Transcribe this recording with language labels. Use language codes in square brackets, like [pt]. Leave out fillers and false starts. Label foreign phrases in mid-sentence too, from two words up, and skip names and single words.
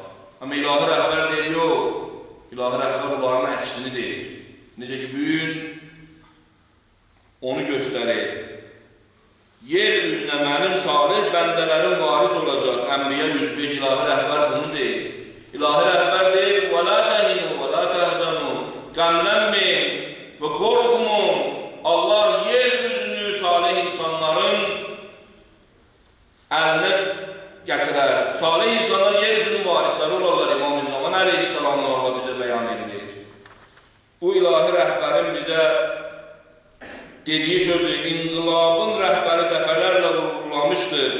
[az] Amma ilahi rəhbər deyir, yox, ilahi rəhbər onların əksini deyir. Necə ki, büyün onu göstərir. Yer üzünə mənim salih bəndələrim varis olacaq. Ənbiya 105 ilahi rəhbər bunu deyir. İlahi rəhbər deyir, [ar] وَلَا تَهِنُوا وَلَا تَهْزَنُوا [az] qəmlənməyin və qorxmun. Allah yer üzünü salih insanların əlinə gətirər. Salih insanlar yer üzünün varisləri olarlar. İmam-ı Zaman əleyhissalamlarla bizə bəyan edilir. Bu ilahi rəhbərin bizə dediyi sözdür, inqilabın rəhbəri dəfələrlə vurgulamışdır.